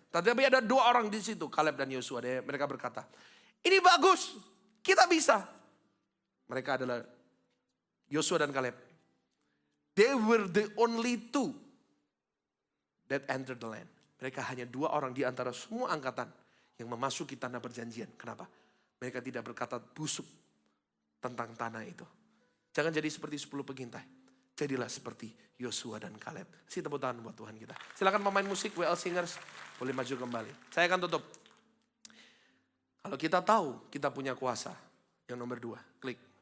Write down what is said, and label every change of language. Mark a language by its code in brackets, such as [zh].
[id] Tapi ada 2 orang di situ, Kaleb dan Yosua. Mereka berkata, ini bagus, kita bisa. Mereka adalah Yosua dan Kaleb. [en] They were the only two that entered the land. [id] Mereka hanya 2 orang di antara semua angkatan yang memasuki tanah perjanjian. Kenapa? Mereka tidak berkata busuk tentang tanah itu. Jangan jadi seperti 10 pengintai. Jadilah seperti Yosua dan Kaleb. Kasih tepuk tangan buat Tuhan kita. Silakan pemain musik, WL Singers, boleh maju kembali. Saya akan tutup. Kalau kita tahu kita punya kuasa, yang nomor 2, klik.